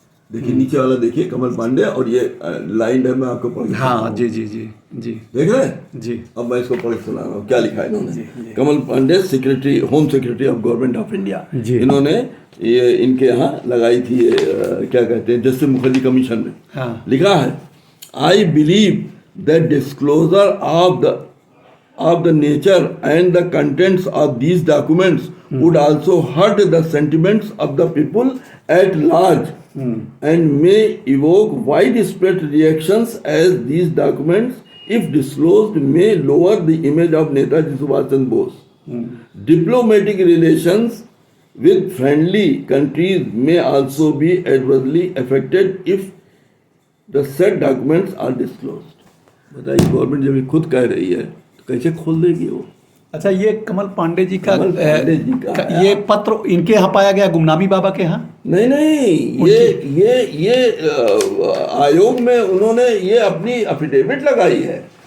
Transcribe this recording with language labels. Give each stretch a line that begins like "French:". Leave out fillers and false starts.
Hindi: देखिए नीचे वाला देखिए, कमल पांडे, और ये लाइन है, मैं आपको पढ़ के हाँ सुनाऊँ। जी जी जी जी देख रहे हैं? जी। अब मैं इसको पढ़ के सुना रहा हूँ, क्या लिखा है इन्होंने। कमल Pandey, secretary, home secretary of government of India, जी। इन्होंने ये इनके यहाँ लगाई थी ये, क्या कहते हैं, जस्टिस मुखर्जी कमीशन में। हाँ।
English: लिखा है, I believe that disclosure of the nature and the contents of these documents would also hurt the sentiments of the people at large and may evoke widespread reactions, as these documents, if disclosed, may lower the image of Netaji Subhash Chandra Bose. Diplomatic relations with friendly countries may also be adversely affected if the said documents are disclosed.
Hindi: बताइए, government जब ये खुद कह रही है तो कैसे खोल देगी वो? अच्छा, ये कमल पांडे जी का, कमल पांडे जी का ये पत्र इनके यहाँ पाया गया, गुमनामी बाबा के यहाँ? नहीं नहीं, ये आयोग में उन्होंने ये अपनी एफिडेविट लगाई है।